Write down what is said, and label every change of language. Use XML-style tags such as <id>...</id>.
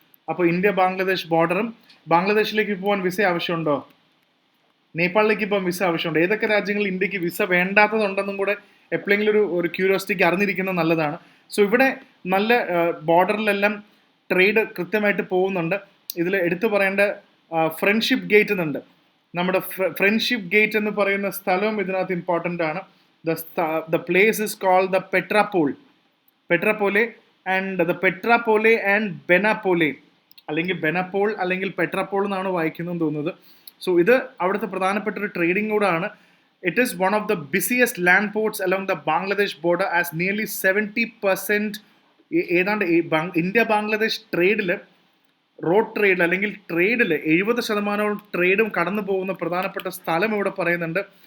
<ml>അപ്പോൾ ഇന്ത്യ ബാംഗ്ലാദേശ് ബോർഡറും, ബാംഗ്ലാദേശിലേക്ക് പോകാൻ വിസ ആവശ്യമുണ്ടോ, നേപ്പാളിലേക്ക് പോകാൻ വിസ ആവശ്യമുണ്ടോ, ഏതൊക്കെ രാജ്യങ്ങളിൽ ഇന്ത്യക്ക് വിസ വേണ്ടാത്തതുണ്ടെന്നും കൂടെ എപ്പോഴെങ്കിലും ഒരു ക്യൂരിയോസിറ്റിക്ക് അറിഞ്ഞിരിക്കുന്നത് നല്ലതാണ്. സോ ഇവിടെ നല്ല ബോർഡറിലെല്ലാം ട്രേഡ് കൃത്യമായിട്ട് പോകുന്നുണ്ട്. ഇതിൽ എടുത്തു പറയേണ്ട ഫ്രണ്ട്ഷിപ്പ് ഗേറ്റ് എന്നുണ്ട്. നമ്മുടെ ഫ്രണ്ട്ഷിപ്പ് ഗേറ്റ് എന്ന് പറയുന്ന സ്ഥലവും ഇതിനകത്ത് ഇമ്പോർട്ടൻ്റ് ആണ്.</ml> <en>The place is called the Petrapole and the Petrapole and Benapole,</en> <ml>അല്ലെങ്കിൽ ബെനപ്പോൾ അല്ലെങ്കിൽ പെട്രപ്പോൾ എന്നാണ് വായിക്കുന്നതെന്ന് തോന്നുന്നത്. സോ ഇത് അവിടുത്തെ പ്രധാനപ്പെട്ട ഒരു ട്രേഡിംഗ് കൂടാണ്.</ml> <en>it is one of the busiest land ports along the Bangladesh border as nearly 70%</en> <ml>ഏതാണ്ട് ഇന്ത്യ ബാംഗ്ലാദേശ് ട്രേഡിൽ, റോഡ് ട്രേഡിൽ അല്ലെങ്കിൽ ട്രേഡിൽ 70% ട്രേഡും കടന്നു പോകുന്ന പ്രധാനപ്പെട്ട സ്ഥലം ഇവിടെ പറയുന്നുണ്ട്.</ml>